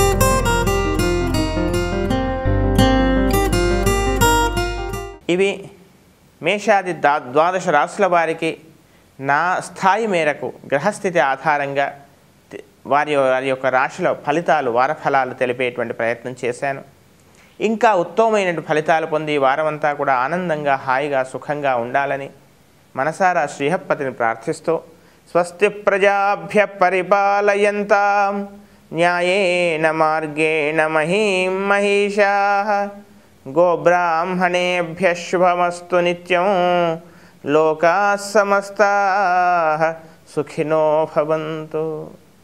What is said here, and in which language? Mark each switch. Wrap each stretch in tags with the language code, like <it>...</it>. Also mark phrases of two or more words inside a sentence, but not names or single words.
<te>ఇవి మేషాది ద్వాదశ రాశుల వారికి నా స్థాయి మేరకు గ్రహస్థితి ఆధారంగా వారి యొక్క రాశిలో ఫలితాలు, వారఫలాలు తెలిపేటువంటి ప్రయత్నం చేశాను. ఇంకా ఉత్తమమైన ఫలితాలు పొంది వారమంతా కూడా ఆనందంగా, హాయిగా, సుఖంగా ఉండాలని మనసారా శ్రీహప్పతిని ప్రార్థిస్తూ</te> <sa>స్వస్తి ప్రజాభ్య పరిపాలయంతాం న్యాయేన మార్గేణ మహీం మహిషాః గోబ్రాహ్మణేభ్యః శుభమస్తు నిత్యం లోకాః సమస్తాః సుఖినో భవంతు.</sa>